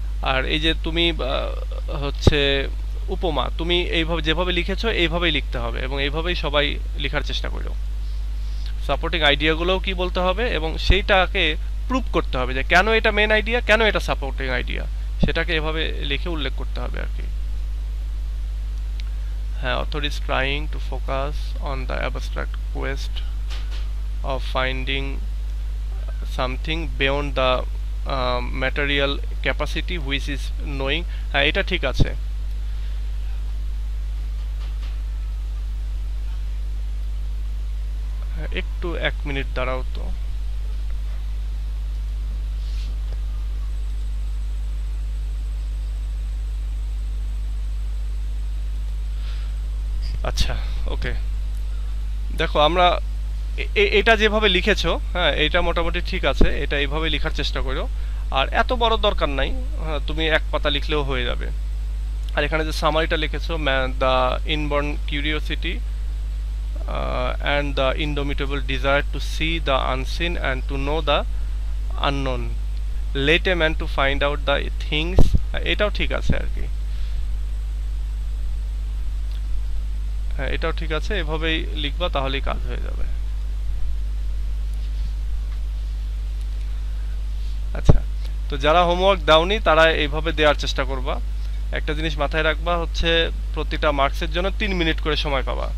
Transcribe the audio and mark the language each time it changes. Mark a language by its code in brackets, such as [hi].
[bn] আর এই যে তুমি হচ্ছে উপমা, তুমি এইভাবে যেভাবে লিখেছো এইভাবেই লিখতে হবে, এবং এইভাবেই সবাই লেখার চেষ্টা করো। সাপোর্টিং আইডিয়াগুলোও কি বলতে হবে, এবং সেইটাকে প্রুভ করতে হবে যে কেন এটা মেন আইডিয়া, কেন এটা সাপোর্টিং আইডিয়া, সেটাকে এভাবে লিখে উল্লেখ করতে হবে আর কি। [en] হ্যাঁ, author is trying to focus on the abstract quest of finding something beyond the material capacity which is knowing। [bn] হ্যাঁ, এটা ঠিক আছে। হ্যাঁ, একটু 1 মিনিট দাঁড়াও তো। আচ্ছা, ওকে। দেখো আমরা এটা যেভাবে লিখেছো, হ্যাঁ এটা মোটামুটি ঠিক আছে, এটা এইভাবে লেখার চেষ্টা করো। আর এত বড় দরকার নাই, হ্যাঁ তুমি 1 পাতা লিখলেও হয়ে যাবে। আর এখানে যে সামারিটা লিখেছো, [en] the inborn curiosity and the indomitable desire to see the unseen and to know the unknown led a man to find out the things, [bn] এটাও ঠিক আছে আর কি। হ্যাঁ, এটাও ঠিক আছে, এভাবেই লিখবা তাহলেই কাজ হয়ে যাবে। আচ্ছা, তো যারা হোমওয়ার্ক দাওনি তারা এইভাবে দেওয়ার চেষ্টা করবা। একটা জিনিস মাথায় রাখবা হচ্ছে প্রতিটা মার্কসের জন্য 3 মিনিট করে সময় পাবা।